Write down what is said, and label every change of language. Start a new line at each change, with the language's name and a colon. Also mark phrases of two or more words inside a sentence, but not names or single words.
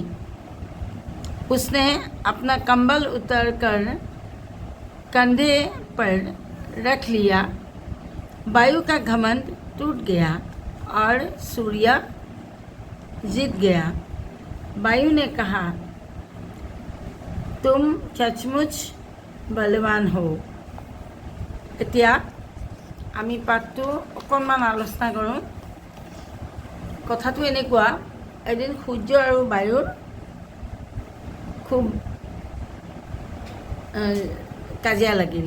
Hindi: उसने अपना कंबल उतारकर कंधे पर रख लिया। वायु का घमंड टूट गया और सूर्य जीत गया। वायु ने कहा, तुम सचमुच बलवान हो।
Assamese: এতিয়া আমি পাঠটো অকণমান আলোচনা কৰোঁ। কথাটো এনেকুৱা, এদিন সূৰ্য আৰু বায়ুৰ খুব কাজিয়া লাগিল।